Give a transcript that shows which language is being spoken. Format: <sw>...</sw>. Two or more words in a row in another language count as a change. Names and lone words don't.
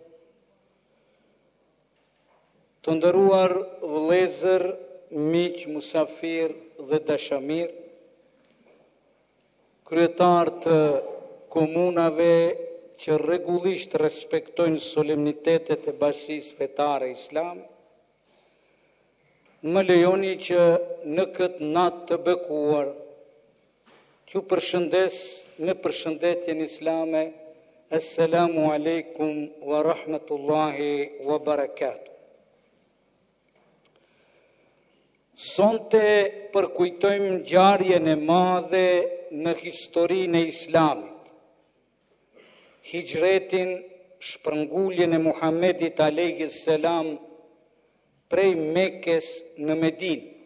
<sq>të nderuar vëllezër, miq, musafir dhe dashamir, kryetar të komunave që rregullisht respektojnë solemnitetet e Bashkisë Fetare Islame, më lejoni që në këtë natë të bekuar që përshëndes me përshëndetjen islame,</sq> <ar>السلام عليكم ورحمة الله وبركاته.</ar> <sq>Sonte përkujtojmë ngjarjen e madhe në historinë e Islamit, hijretin, shpërnguljen e Muhamedit</sq> <ar>عليه السلام</ar> <sq>prej Mekës në Medinë.</sq>